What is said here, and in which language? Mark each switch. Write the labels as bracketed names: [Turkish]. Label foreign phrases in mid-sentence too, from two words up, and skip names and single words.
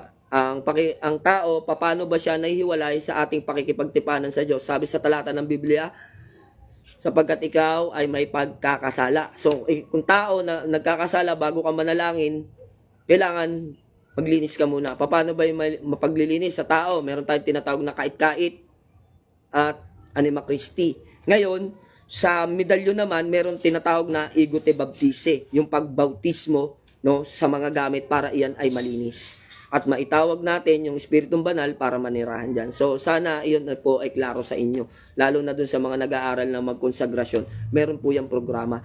[Filipino] Ang tao, paano ba siya nahihiwalay sa ating pakikipagtipanan sa Diyos? Sabi sa talata ng Biblia, sapagkat ikaw ay may pagkakasala. So, kung tao na nagkakasala bago ka manalangin, kailangan maglinis ka muna. Paano ba yung mapaglilinis sa tao? Meron tayong tinatawag na kait-kait at [Latin] anima Christi. [Filipino] Ngayon, sa medalyon naman, meron tinatawag na igote baptise, yung pagbautismo, no, sa mga gamit para iyan ay malinis. At maitawag natin yung Espiritong Banal para manirahan dyan. So, sana iyon po ay klaro sa inyo. Lalo na dun sa mga nag-aaral ng magkonsagrasyon, meron po yung programa.